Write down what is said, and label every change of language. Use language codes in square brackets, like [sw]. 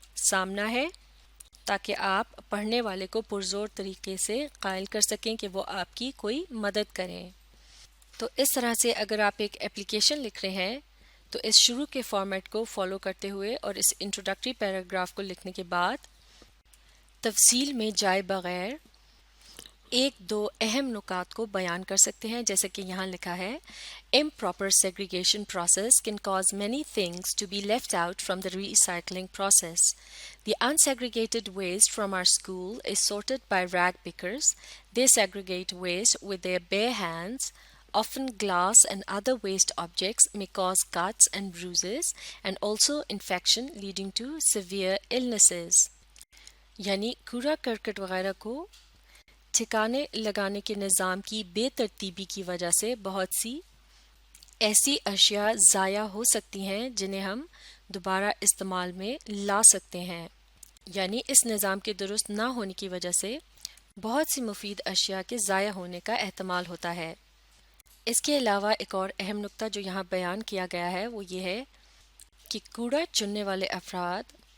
[ur] سامنا ہے تاکہ آپ پڑھنے والے کو پرزور طریقے سے قائل کر سکیں کہ وہ آپ کی کوئی مدد کریں۔ تو اس طرح سے اگر آپ ایک اپلیکیشن لکھ رہے ہیں تو اس شروع کے فارمیٹ کو فالو کرتے ہوئے اور اس انٹروڈکٹری پیراگراف کو لکھنے کے بعد تفصیل میں جائے بغیر ایک دو اہم نکات کو بیان کر سکتے ہیں، جیسے کہ یہاں لکھا ہے [en] improper segregation process can cause many things to be left out from the recycling process. The unsegregated waste from our school is sorted by rag pickers. They segregate waste with their bare hands. Often glass and other waste objects may cause cuts and bruises and also infection leading to severe illnesses. [ur] یعنی کوڑا cricket وغیرہ کو ٹھکانے لگانے کے نظام کی بے ترتیبی کی وجہ سے بہت سی ایسی اشیاء ضائع ہو سکتی ہیں جنہیں ہم دوبارہ استعمال میں لا سکتے ہیں، یعنی اس نظام کے درست نہ ہونے کی وجہ سے بہت سی مفید اشیاء کے ضائع ہونے کا احتمال ہوتا ہے۔ اس کے علاوہ ایک اور اہم نقطہ جو یہاں بیان کیا گیا ہے وہ یہ ہے کہ کوڑا چننے والے افراد